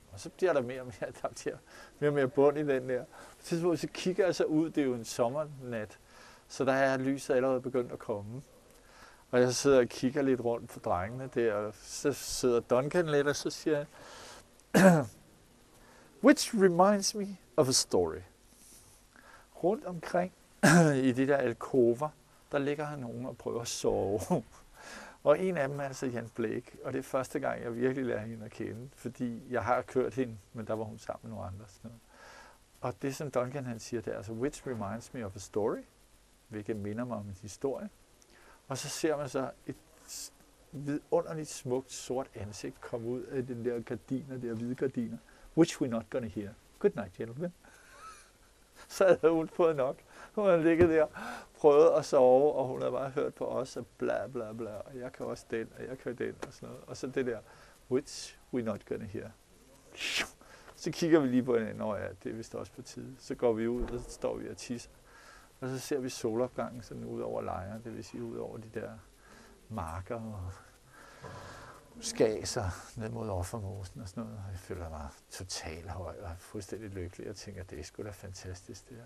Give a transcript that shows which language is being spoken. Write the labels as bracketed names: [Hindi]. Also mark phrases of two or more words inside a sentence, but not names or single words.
[Danish] Og så bliver der mere og mere bund i den der. Så kigger jeg så ud, det er jo en sommernat, så der er lyset allerede begyndt at komme. Og jeg sidder og kigger lidt rundt på drengene der, og så sidder Duncan lidt, og så siger jeg, [English] which reminds me of a story. [Danish] Rundt omkring i de der alkover, der ligger han nogen og prøver at sove. Og en af dem er altså Jan Blake, og det er første gang, jeg virkelig lærer hende at kende, fordi jeg har kørt hende, men der var hun sammen med nogle andre. Sådan noget. Og det, som Duncan han siger, det er altså, [English] which reminds me of a story, [Danish] hvilket minder mig om en historie. Og så ser man så et vidunderligt smukt sort ansigt komme ud af den der gardiner, der hvide gardiner. [English] Which we're not gonna hear. Good night, gentlemen. [Danish] Så havde hun fået nok. Hun havde ligget der, prøvet at sove, og hun havde bare hørt på os, og bla bla bla, og jeg kan også den, og jeg kan den, og sådan noget. Og så det der, [English] which we're not gonna hear. [Danish] Så kigger vi lige på hinanden, og ja, det er vist også på tide. Så går vi ud, og så står vi og tisser. Og så ser vi solopgangen sådan ud over lejre, det vil sige ud over de der marker og skaser ned mod Offermosen og sådan noget. Og jeg føler mig totalt høj og fuldstændig lykkelig og tænker, det er sgu da fantastisk det her.